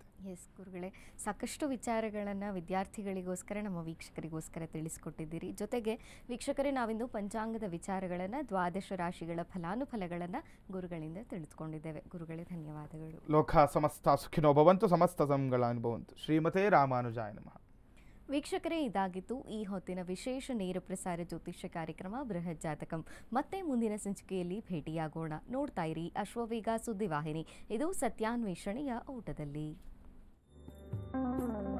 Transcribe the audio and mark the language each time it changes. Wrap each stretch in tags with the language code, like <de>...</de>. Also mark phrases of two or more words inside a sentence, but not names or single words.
<kn>ಎಸ್ ಗುರುಗಳೇ, ಸಾಕಷ್ಟು ವಿಚಾರಗಳನ್ನು ವಿದ್ಯಾರ್ಥಿಗಳಿಗೋಸ್ಕರ ನಮ್ಮ ವೀಕ್ಷಕರಿಗೋಸ್ಕರ ತಿಳಿಸ್ಕೊಟ್ಟಿದ್ದೀರಿ. ಜೊತೆಗೆ ವೀಕ್ಷಕರೇ, ನಾವಿಂದು ಪಂಚಾಂಗದ ವಿಚಾರಗಳನ್ನು, ದ್ವಾದಶ ರಾಶಿಗಳ ಫಲಾನುಫಲಗಳನ್ನು ಗುರುಗಳಿಂದ ತಿಳಿದುಕೊಂಡಿದ್ದೇವೆ. ಗುರುಗಳೇ, ಧನ್ಯವಾದಗಳು.</kn> <sa>ಲೋಕ ಸಮಸ್ತ ಸುಖಿನೋ ಭವಂತು, ಸಮಸ್ತ ಸಂಗಳಾನಿ ಭವಂತು. ಶ್ರೀಮತೇ ರಾಮಾನುಜಾಯ ನಮಃ.</sa> <kn>ವೀಕ್ಷಕರೇ, ಇದಾಗಿತ್ತು ಈ ಹೊತ್ತಿನ ವಿಶೇಷ ನೇರ ಪ್ರಸಾರ ಜ್ಯೋತಿಷ್ಯ ಕಾರ್ಯಕ್ರಮ ಬೃಹತ್ ಜಾತಕಂ. ಮತ್ತೆ ಮುಂದಿನ ಸಂಚಿಕೆಯಲ್ಲಿ ಭೇಟಿಯಾಗೋಣ. ನೋಡ್ತಾ ಇರಿ ಅಶ್ವವೇಗ ಸುದ್ದಿವಾಹಿನಿ. ಇದು ಸತ್ಯಾನ್ವೇಷಣೆಯ ಓಟದಲ್ಲಿ.</kn>